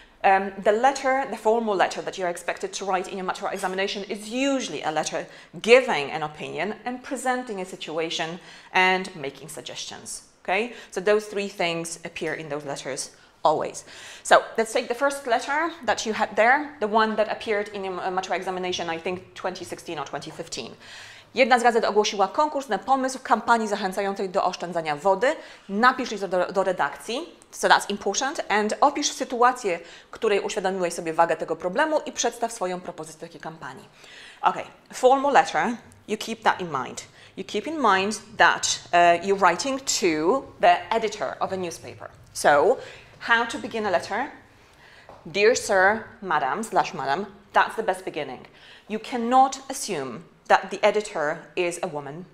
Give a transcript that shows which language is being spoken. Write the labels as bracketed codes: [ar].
[en] The formal letter that you're expected to write in your Matura examination is usually a letter giving an opinion and presenting a situation and making suggestions, okay? So those 3 things appear in those letters always. So let's take the first letter that you had there, the one that appeared in your Matura examination, I think 2016 or 2015. [pl] Jedna z gazet ogłosiła konkurs na pomysł kampanii zachęcającej do oszczędzania wody. Napisz list do redakcji, [en] so that's important, and [pl] opisz sytuację, której uświadomiłeś sobie wagę tego problemu i przedstaw swoją propozycję takiej kampanii. [en] Okay, formal letter, you keep that in mind. You keep in mind that you're writing to the editor of a newspaper. So, how to begin a letter? Dear sir, madam, /madam, that's the best beginning. You cannot assume that the editor is a woman.